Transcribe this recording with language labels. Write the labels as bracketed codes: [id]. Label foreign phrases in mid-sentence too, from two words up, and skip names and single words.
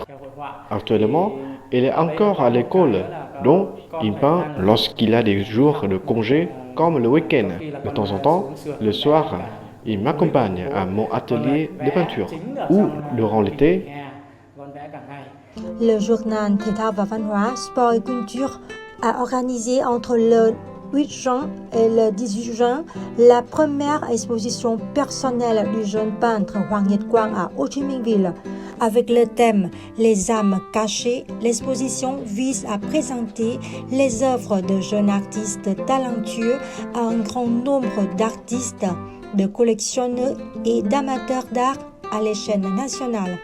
[fr] Actuellement, il est encore à l'école, donc il peint lorsqu'il a des jours de congé comme le week-end. De temps en temps, le soir, il m'accompagne à mon atelier de peinture ou durant l'été. Le journal Thể thao và Văn hóa Sport et Culture a organisé entre le 8 juin et le 18 juin la première exposition personnelle du jeune peintre Hoàng Nhật Quang à Ho Chi Minh Ville. Avec le thème Les âmes cachées, l'exposition vise à présenter les œuvres de jeunes artistes talentueux à un grand nombre d'artistes, de collectionneurs et d'amateurs d'art à l'échelle nationale.